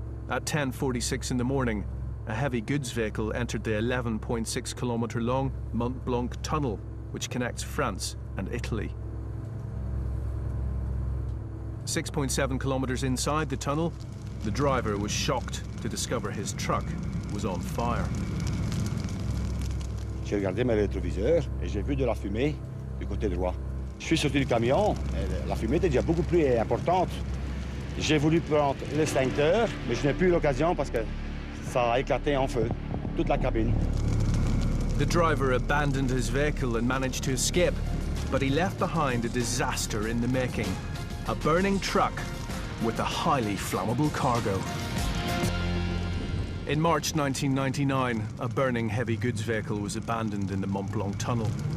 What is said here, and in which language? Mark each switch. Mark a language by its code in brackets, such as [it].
[en] At 10:46 in the morning, a heavy goods vehicle entered the 11.6-kilometre-long Mont Blanc tunnel, which connects France and Italy. 6.7 kilometres inside the tunnel, the driver was shocked to discover his truck was on fire. [fr] J'ai regardé mes rétroviseurs et j'ai vu de la fumée du côté droit. Je suis sorti du camion, et la fumée était déjà beaucoup plus importante. J'ai voulu prendre l'extincteur, mais je n'ai plus eu l'occasion parce que ça a éclaté en feu, toute la cabine. [en] The driver abandoned his vehicle and managed to escape, but he left behind a disaster in the making. A burning truck with a highly flammable cargo. In March 1999, a burning heavy goods vehicle was abandoned in the Mont Blanc tunnel.